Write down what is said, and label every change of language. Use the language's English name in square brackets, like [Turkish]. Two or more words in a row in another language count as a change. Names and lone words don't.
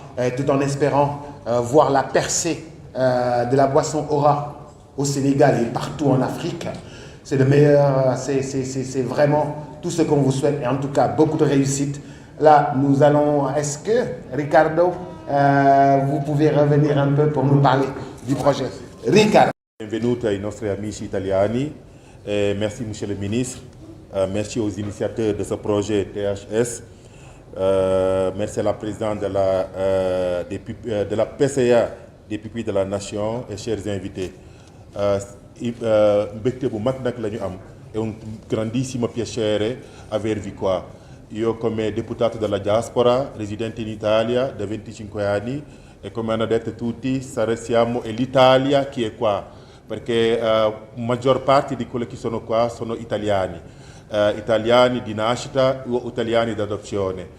[French] tout en espérant voir la percée de la boisson Aura au Sénégal et partout en Afrique. C'est le meilleur, c'est vraiment tout ce qu'on vous souhaite et en tout cas beaucoup de réussite. Là, nous allons, est-ce que Ricardo, vous pouvez revenir un peu pour nous parler du projet? Ricardo. [Italian] Benvenuti ai nostri amici italiani, [French] merci Monsieur le ministre, merci aux initiateurs de ce projet THS, merci à la présidente de la PCA des pupilles de la nation et chers invités. [Wolof] Mbégte bu mag nag la ñu am e [Italian] un grandissimo piacere avervi qua. Io come deputato della diaspora, residente in Italia da 25 anni e come hanno detto tutti, siamo l'Italia che è qua, perché maggior parte di quelli che sono qua sono italiani, italiani di nascita o italiani d'adozione.